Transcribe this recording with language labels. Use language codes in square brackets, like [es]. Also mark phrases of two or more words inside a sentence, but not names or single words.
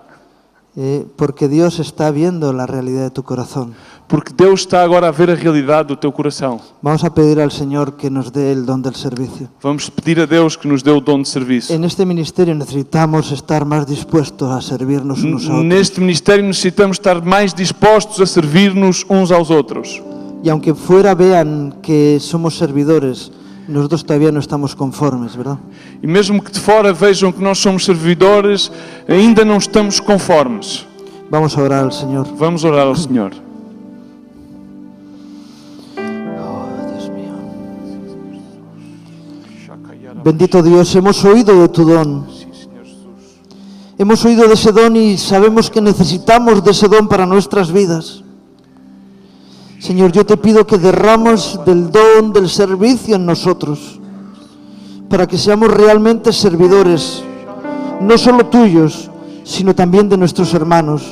[es] Porque Dios está viendo la realidad de tu corazón. [pt] Porque Deus está agora a ver a realidade do teu coração. [es] Vamos a pedir al Señor que nos dé el don del servicio. [pt] Vamos pedir a Deus que nos dê o dom de serviço. [es] En este ministerio necesitamos estar más dispuestos a servirnos unos a otros. [pt] Neste ministério necessitamos estar mais dispostos a servir-nos uns aos outros. [es] Y aunque fuera vean que somos servidores, nosotros todavía no estamos conformes, ¿verdad? [pt] E mesmo que de fora vejam que nós somos servidores, ainda não estamos conformes. [es] Vamos a orar al Señor. [pt] Vamos orar ao Senhor. [es] Bendito Dios, hemos oído de tu don. [pt] Sim, Senhor Jesus. [es] Hemos oído de ese don y sabemos que necesitamos de ese don para nuestras vidas. Señor, yo te pido que derrames del don del servicio en nosotros, para que seamos realmente servidores, no solo tuyos, sino también de nuestros hermanos.